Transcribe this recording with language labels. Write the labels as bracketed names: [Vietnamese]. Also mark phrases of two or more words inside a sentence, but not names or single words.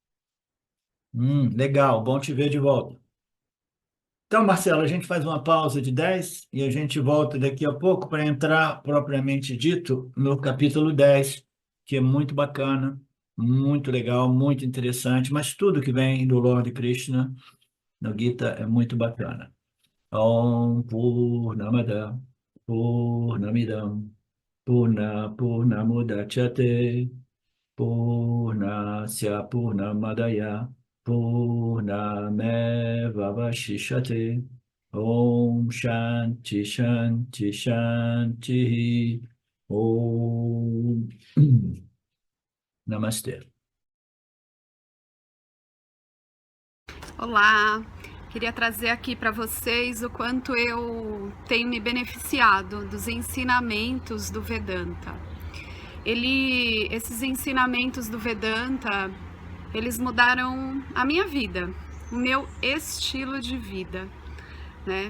[Portuguese] Legal, bom te ver de volta. Então, Marcelo, a gente faz uma pausa de 10 e a gente volta daqui a pouco para entrar, propriamente dito, no capítulo 10, que é muito bacana, muito legal, muito interessante, mas tudo que vem do Lord Krishna no Gita é muito bacana. [Sanskrit] Om Purnamada Purnamidam Purnamudachyate Purnasya Purnamadaya Purnamevavashishate Om Shanti Shanti Shanti Om Namastê. [Portuguese] Olá, queria trazer aqui para vocês o quanto eu tenho me beneficiado dos ensinamentos do Vedanta. Esses ensinamentos do Vedanta, eles mudaram a minha vida, o meu estilo de vida, né?